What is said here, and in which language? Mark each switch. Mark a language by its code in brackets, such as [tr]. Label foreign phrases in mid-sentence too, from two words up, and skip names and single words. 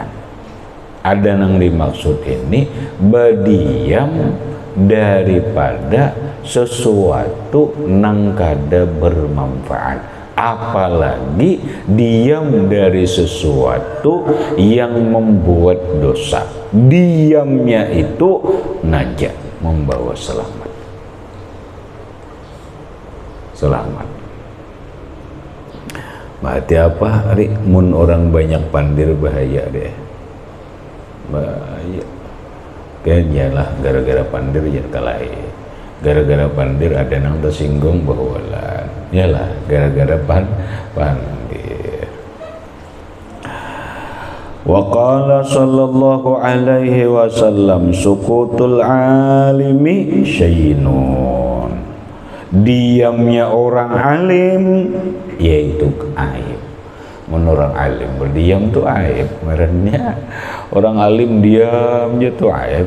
[bjn] Ada yang dimaksud ini berdiam daripada sesuatu nang kada bermanfaat, apalagi diam dari sesuatu yang membuat dosa. [id] Diamnya itu najat, membawa selamat. Selamat. Berarti apa? [bjn] Mun orang banyak pandir bahaya deh. Bahaya. Kayaknya lah gara-gara pandir ya kalai. Gara-gara pandir ada yang tersinggung bahwa lah. Yalah gara-gara pandir. [ar] وقال صلى الله عليه وسلم سكوت العالم شين. [id] Diamnya orang alim yaitu aib. Menurut alim berdiam tuh aib. Merenya orang alim diamnya tuh aib.